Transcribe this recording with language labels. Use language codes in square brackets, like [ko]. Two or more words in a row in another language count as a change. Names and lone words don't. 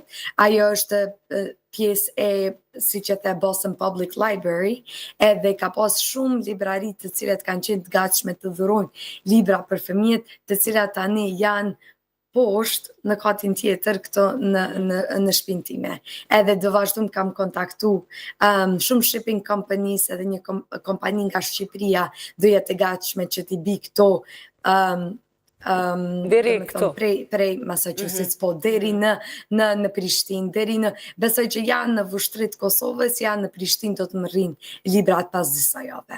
[sq] Ajo është pjesë e, si që the, Boston Public Library, edhe ka pas shumë librari të cilat kanë qenë të gatshme të dhurojnë libra për fëmijët, të cilat tani janë poshtë në katin tjetër këto në shtëpinë time. Edhe do vazhdojmë kam kontaktu shumë [en] shipping companies, [sq] edhe një kompani nga Shqipëria do jetë e gatshme që t'i bi këto deri këtu prej Massachusetts, po deri në Prishtinë, deri në besoj që janë në vushtrit Kosovës, janë në Prishtinë do të më rrinë librat pas disa jave.